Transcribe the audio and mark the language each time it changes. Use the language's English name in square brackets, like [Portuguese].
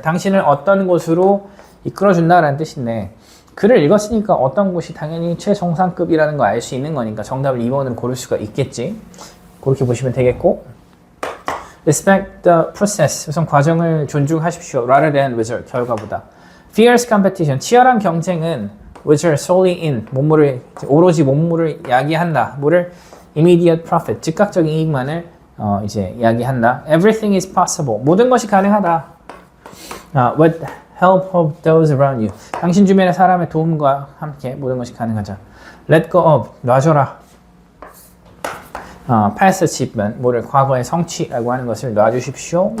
[Korean] 당신을 어떤 곳으로 이끌어준다라는 뜻인데 글을 읽었으니까 어떤 곳이 당연히 최정상급이라는 걸 알 수 있는 거니까 정답을 2번으로 고를 수가 있겠지. 그렇게 보시면 되겠고 [English] respect the process. [Korean] 우선 과정을 존중하십시오. [English] rather than result. [Korean] 결과보다. [English] fierce competition. [Korean] 치열한 경쟁은 [English] which are solely in. [Korean] 오로지 몸물을 야기한다. 뭐를 [English] immediate profit. [Korean] 즉각적인 이익만을 이제 야기한다. [English] everything is possible. [Korean] 모든 것이 가능하다. [English] with help of those around you. [Korean] 당신 주변의 사람의 도움과 함께 모든 것이 가능하다. [English] let go of. [Korean] 놔줘라. [English] past achievement, [Korean] 뭐를 과거의 성취라고 하는 것을 놔주십시오.